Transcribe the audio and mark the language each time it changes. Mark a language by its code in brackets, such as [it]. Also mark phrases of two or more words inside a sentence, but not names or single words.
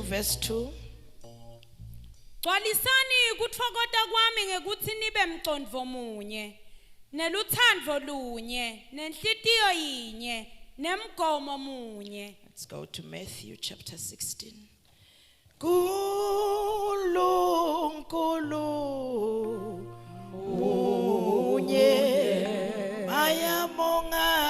[en] verse 2. [ss] Gcwalisani ukuthokoza kwami ngekuthi nibe mcondvo munye, neluthando lunye, nenhlitiyo yinye, nemgomo munye. [en] Let's go to Matthew chapter 16. [ss] Nkulunkulu munye bayamonga